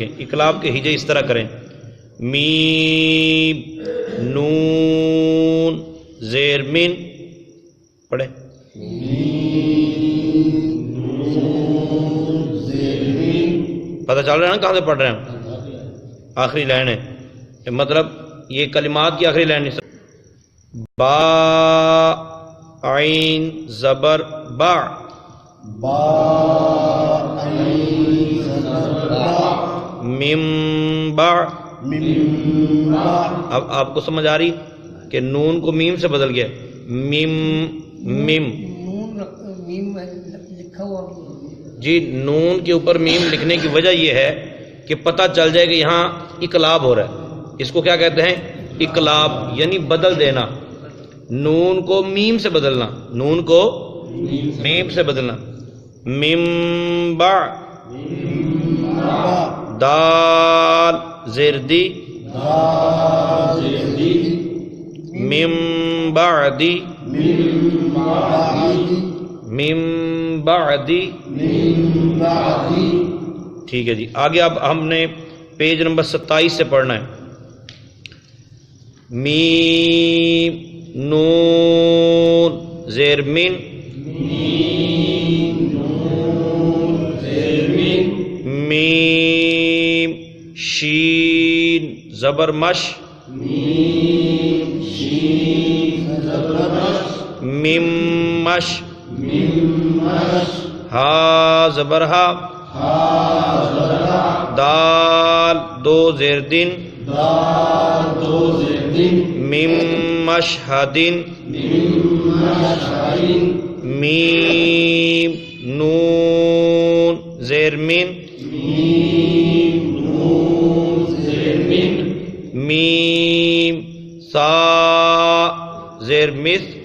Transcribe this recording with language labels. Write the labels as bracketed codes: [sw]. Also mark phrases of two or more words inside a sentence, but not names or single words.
[ur] اقلاب کے ہجے اس طرح کریں: میم نون زیر من. پڑھیں. پتہ چل رہا ہے نا کہاں سے پڑھ رہے ہیں ہم؟ آخری لائن ہے، مطلب یہ کلمات کی آخری لائن. با عین زبر با، مم با. اب آپ کو سمجھ آ رہی کہ نون کو میم سے بدل گیا. مم مم جی، نون کے اوپر میم لکھنے کی وجہ یہ ہے کہ پتہ چل جائے کہ یہاں اقلاب ہو رہا ہے. اس کو کیا کہتے ہیں؟ اقلاب، یعنی بدل دینا. نون کو میم سے بدلنا، نون کو میم سے بدلنا. مم با دال زردی، مم بعدی، مم بعدی. ٹھیک ہے جی. آگے اب ہم نے پیج نمبر 27 سے پڑھنا ہے. میم نون زیر من، میم شین زبر مش، میم مش، ہا زبر ہا، دال دو زیر دن، میم مشہدن، میم نون زیر من، میم سا زیر مس.